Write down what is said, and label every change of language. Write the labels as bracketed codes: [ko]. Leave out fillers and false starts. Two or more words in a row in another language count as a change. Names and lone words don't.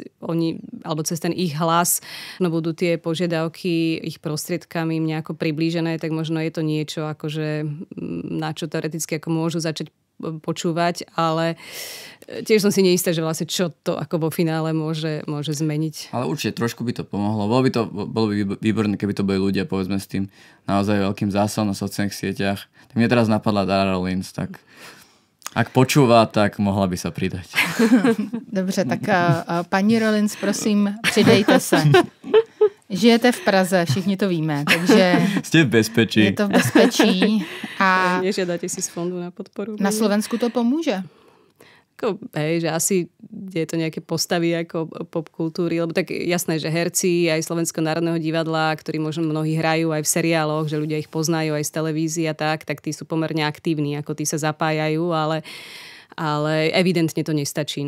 [sk] cez ten ich hlas budú tie požiadavky ich prostriedkami nejako priblížené, tak možno je to niečo, akože na čo teoreticky ako môžu začať počúvať, ale tiež som si neistá, že vlastne čo to ako vo finále môže zmeniť. Ale určite trošku by to pomohlo. Bolo by výborné, keby to boli ľudia, povedzme, s tým naozaj veľkým zásahom na sociálnych sieťach. Tak mne teraz napadla Dara Rollins, tak ak počúva, tak mohla by sa pridať. [cs] Dobře, tak paní Rollins, prosím, přidejte se. Žijete v Praze, všichni to víme, takže ste v bezpečí. Je to v bezpečí a [sk] nežiadate si z fondu na podporu. Na Slovensku to pomôže? Že asi je to nejaké postavy ako popkultúry, lebo tak jasné, že herci aj Slovenského národného divadla, ktorí možno mnohí hrajú aj v seriáloch, že ľudia ich poznajú aj z televízie a tak tí sú pomerne aktívni, ako tí sa zapájajú, ale ale evidentne to nestačí.